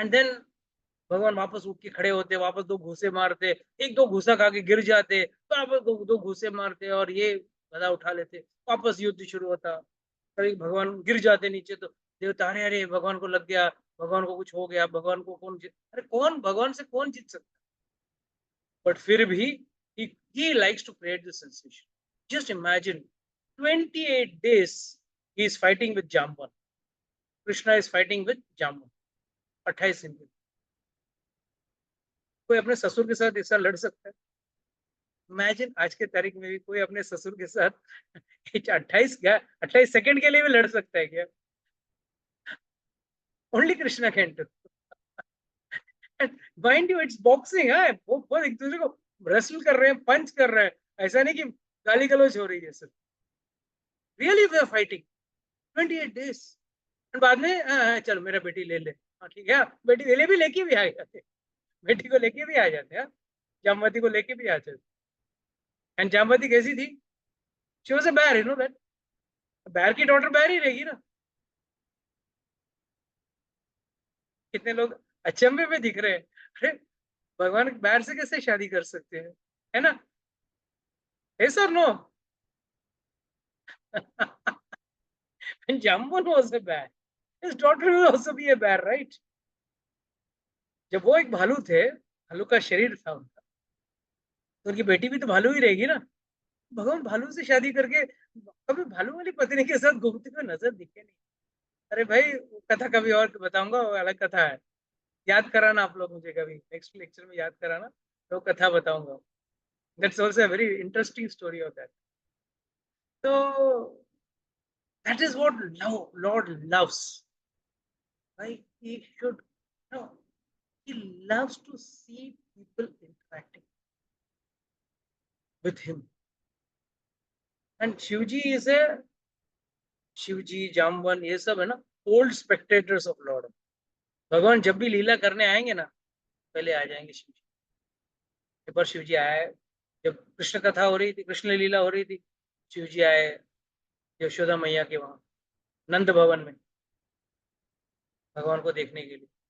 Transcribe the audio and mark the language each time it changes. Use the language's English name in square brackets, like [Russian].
[Hindi] And then भगवान वापस उठ के खड़े होते, वापस 2 घूंसे मारते, 1-2 घूंसा खा के गिर जाते, वापस 2 घूंसे मारते और ये गदा उठा लेते, वापस युद्ध शुरू होता। कभी भगवान गिर जाते नीचे तो देवता अरे अरे भगवान को लग गया, भगवान को कुछ हो गया, भगवान को कौन जीत, अरे कौन भगवान से कौन जीत सकता। बट फिर भी [English] he likes to create this sensation. Just imagine 28 days he is fighting with Jamban. Krishna is fighting with Jamban. [Hindi] 28 दिन। कोई अपने ससुर के साथ ऐसा लड़ सकता है? इमेजिन आज के तारीख में भी कोई अपने ससुर के साथ 28 सेकंड के लिए भी लड़ सकता है क्या? [English] Only Krishna can do. Mind you it's boxing [Hindi] है, वो एक दूसरे को रेसल कर रहे हैं, पंच कर रहे हैं, ऐसा नहीं कि गाली गलौज हो रही है sir. [English] Really we are fighting 28 days। [Hindi] और बाद में चलो मेरा बेटी ले ले, ठीक है, बेटी ले ले भी लेके भी आ जाते, बेटी को लेके भी आ जाते हैं, जामवती को लेके भी आ जाते। एंड जामवती कैसी थी? [English] She was a bear, you know that. [Hindi] Bear की डॉटर बेयर ही रहेगी ना। कितने लोग अचंभे में दिख रहे हैं, अरे भगवान बेयर से कैसे शादी कर सकते हैं, है ना? है sir no? [English] Jambon was a bear. His daughter will also be a bear, right? [Hindi] जब वो एक भालू थे, भालू का शरीर था उनका, तो उनकी बेटी भी तो भालू ही रहेगी ना। भगवान भालू से शादी करके कभी भालू वाली पत्नी के साथ घूमते हुए नजर दिखे नहीं। अरे भाई वो कथा कभी और बताऊंगा, वो अलग कथा है, याद कराना आप लोग मुझे, कभी नेक्स्ट लेक्चर में याद कराना, तो कथा बताऊंगा। [English] That's also a very interesting story of that. तो that is what Lord loves. Right? He should, no, he loves to see people interacting with him. And Shivji is a, Shivji, Jamban, [Hindi] ये सब है ना, [English] old spectators of Lord. [Hindi] भगवान जब भी लीला करने आएंगे ना, पहले आ जाएंगे शिवजी। एक बार शिवजी आए, जब कृष्ण कथा हो रही थी, कृष्ण लीला हो रही थी, शिवजी आए यशोदा मैया के वहां नंद भवन में भगवान को देखने के लिए।